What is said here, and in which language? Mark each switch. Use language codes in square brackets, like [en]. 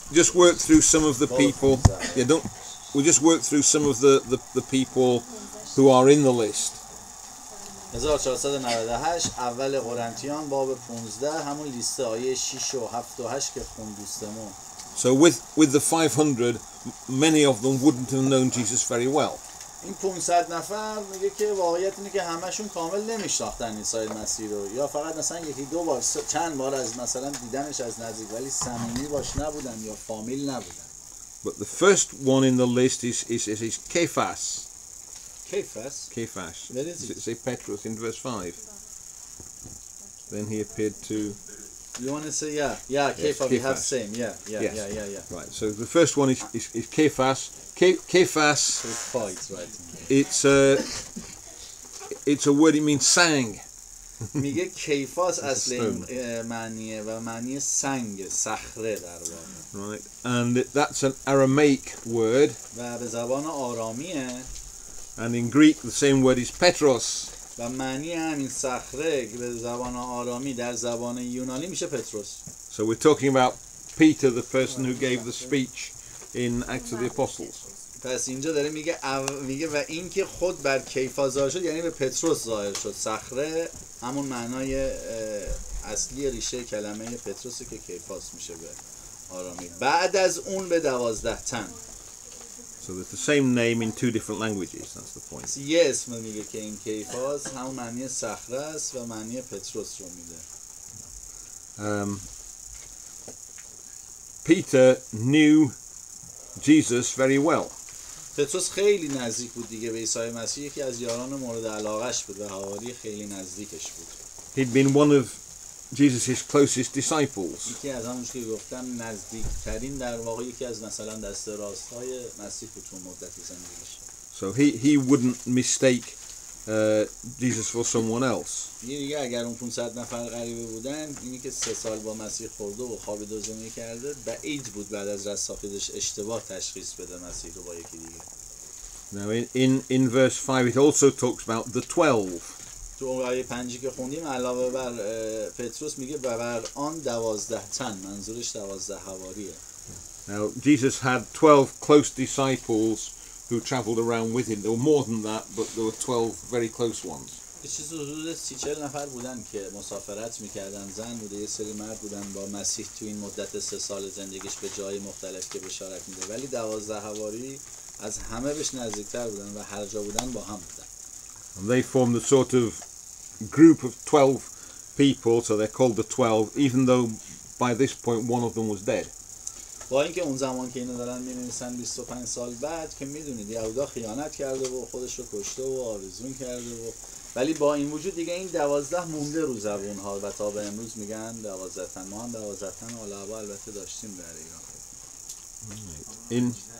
[en] Just work through some of the people. Yeah, we'll just work through some of the people who are in the list. [fa] 1498 اول قرنتیان باب 15 همون لیست آیه 6 و 7 و 8 که خوند دوستمون. [en] So with the 500, many of them wouldn't have known Jesus very well. [fa] این 500 نفر میگه که واقعیت اینه که همشون کامل نمیشناختن عیسی مسیح رو، یا فقط مثلا یکی دو بار چند بار از مثلا دیدنش از نزدیک ولی صمیمی باش نبودن یا فامیل نبودن. [en] But the first one in the list is Cephas. Cephas. Where is it? Say Petrus in verse 5. Then he appeared to. You want to say yeah, Cephas. We have same. Yeah. Right. So the first one is Cephas. Cephas. Right. It's a word. It means sang. [fa] میگه کیفاس اصل این معنیه و معنی سنگ، صخره در واقع. [en] Right. And that's an Aramaic word. [fa] و به زبان آرامیه. [en] And in Greek the same word is Petros. [fa] و معنی همین صخره که به زبان آرامی در زبان یونانی میشه پتروس. [en] So we're talking about Peter, the person who gave the speech in Acts of the Apostles. [fa] پس اینجا داره میگه و این که خود بر کیفاس ظاهر شد، یعنی به پتروس ظاهر شد. صخره همون معنای اصلی ریشه کلمه پتروسه که کیفاس میشه به آرامی. بعد از اون به 12 تن. [en] So there's the same name in 2 different languages. That's the point. [fa] یه اسم میگه که این کیفاس همون معنی صخره است و معنی پتروس رو میده. [en] Peter knew Jesus very well. [fa] پتروس خیلی نزدیک بود دیگه به عیسی مسیح، یکی از یاران مورد علاقهش بود و حوالی خیلی نزدیکش بود. [en] He'd been one of Jesus' closest disciples. [fa] یکی از همونش که گفتم نزدیکترین در واقع یکی از مثلا دست راست‌های مسیح بود تو مدت زندگیش. [en] So he wouldn't mistake Jesus for someone else. [fa] دیگه اگر اون 500 نفر غریبه بودن، اینی که 3 سال با مسیح خورده و خوابیده و زندگی کرده، بعید بود بعد از رستاخیزش اشتباه تشخیص بده مسیح رو با یکی دیگه. [en] Now in verse 5 it also talks about the 12. [fa] تو اون آیه 5 که خوندیم علاوه بر پتروس میگه و بر آن 12 تن، منظورش 12 حواریه. [en] Now Jesus had 12 close disciples who traveled around with him. There were more than that, but there were 12 very close ones. [fa] یه چیز حدود 30-40 نفر بودن که مسافرت میکردن، زن بوده، یه سری مرد بودن با مسیح تو این مدت 3 سال زندگیش به جای مختلف که بشارت میده، ولی 12 حواری از همه بهش نزدیکتر بودن و هر جا بودن با هم بودن. [en] And they formed a sort of group of 12 people, so they're called the 12, even though by this point one of them was dead. [fa] با اینکه اون زمان که اینو دارن می‌نویسن 25 سال بعد که میدونید یهودا خیانت کرده و خودش رو کشته و آویزون کرده و ولی با این وجود دیگه این 12 مونده رو زبون ها و تا به امروز میگن 12 تن. ما هم 12 تن علما البته داشتیم در ایران.